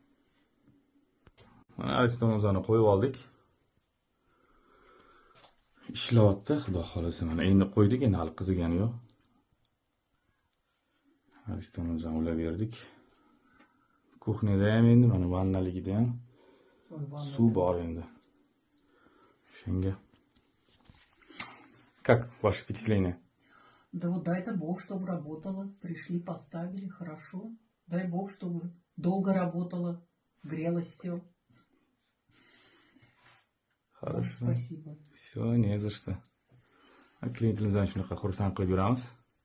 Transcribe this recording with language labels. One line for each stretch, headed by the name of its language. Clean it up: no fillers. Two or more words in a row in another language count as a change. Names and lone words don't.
Uzbek: Mana Aristonimizni qo'yib oldik. Ishlayapti, Xudo xolasa. Mana endi qo'ydik, endi hali qizigani yo'q. Aristonimizni ulab berdik. Kuxnada ham endi mana vannaligida ham suv bor endi. Shunga.
Russian: Как ваше впечатление? Да вот дай Бог, чтобы работало. Пришли, поставили, хорошо. Дай Бог, чтобы долго работало, грелось все. Хорошо. Спасибо. Все, не за что.
Uzbek: Klientimizdan shunaqa xursand qilib yuramiz.